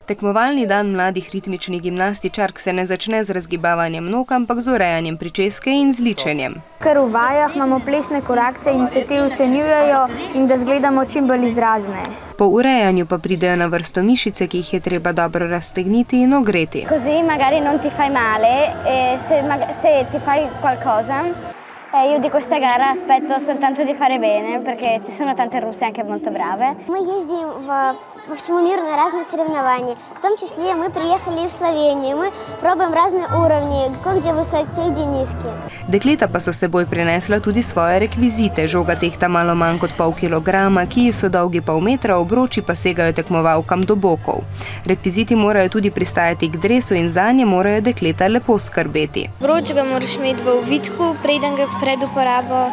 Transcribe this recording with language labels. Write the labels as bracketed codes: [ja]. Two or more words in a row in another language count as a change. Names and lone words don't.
[sl] Tekmovalni dan mladih ritmičnih gimnastičark se ne začne z razgibavanjem nog, ampak z urejanjem pričeske in z ličenjem. Ker v vajah imamo plesne korakce in se te ocenjujejo in da izgledamo čim bolj izrazne. Po urejanju pa pridejo na vrsto mišice, ki jih je treba dobro raztegniti in ogreti. [it] Così magari non ti fai male e se ti fai qualcosa. Io di questa gara aspetto soltanto di fare bene, perché ci sono tante russe anche molto brave. [ru] Мы ездим по всему миру на разные соревнования. В том числе мы приехали в Словению. Мы пробуем разные уровни, где высокие, где низкие. [sl] Dekleta pa so s seboj prinesla tudi svoje rekvizite. Žoga tehta malo manj kot pol kilograma, kiji so dolgi pol metra, obroči pa segajo tekmovalkam do bokov. Rekviziti morajo tudi pristajati k dresu in zanje morajo dekleta lepo skrbeti. Obroč ga moraš imeti v ovitku, preden ga pred uporabo.